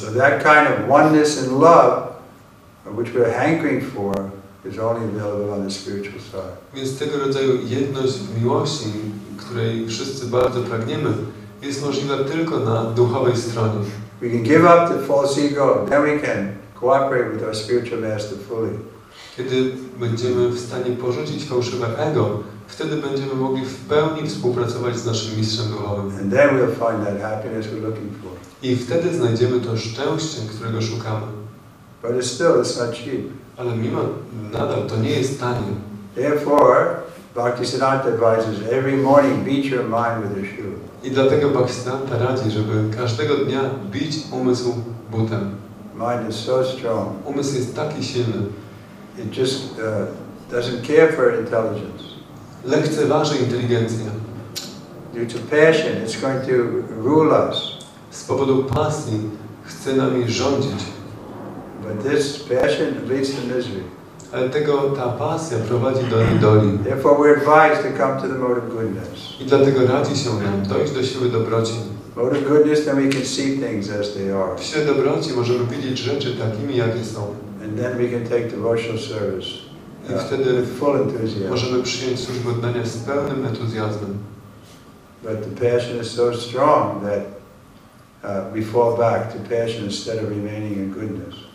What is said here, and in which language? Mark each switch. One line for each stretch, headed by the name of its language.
English: So that kind of oneness and love, which we're hankering for, is only available on the spiritual side.
Polish: Więc tego rodzaju jedność w miłości, której wszyscy bardzo pragniemy, jest możliwa tylko na duchowej stronie.
English: we can give up the false ego, then we can cooperate with our spiritual master fully.
Polish: Kiedy będziemy w stanie porzucić fałszywe ego, wtedy będziemy mogli w pełni współpracować z naszym mistrzem duchowym.
English: And then we'll find that happiness we're looking for.
Polish: I wtedy znajdziemy to szczęście, którego szukamy.
English: But it's not cheap.
Polish: Ale mimo nadal to nie jest tanie.
English: Therefore, Bhaktisiddhanta advises every morning beat your mind with a shoe.
Polish: I dlatego Bhaktisiddhanta radzi, żeby każdego dnia bić umysł butem.
English: Mind is so strong.
Polish: Umysł jest taki silny.
English: It just doesn't care for intelligence.
Polish: Lekceważy inteligencję.
English: Due to passion, it's going to rule us.
Polish: Z powodu pasji chce nami rządzić.
English: But this passion leads to misery.
Polish: Ale ta pasja prowadzi do niedoli.
English: Therefore, we're advised to come to the mode of goodness.
Polish: I dlatego radzi się nam dojść do siły dobroci.
English: Mode of goodness, then we can see things as they are.
Polish: W sile dobroci możemy widzieć rzeczy takimi, jakie są.
English: And then we can take devotional service
Polish: I wtedy
English: with full enthusiasm.
Polish: możemy przyjąć służbę oddania z pełnym entuzjazmem.
English: But the passion is so strong that we fall back to passion instead of remaining in goodness.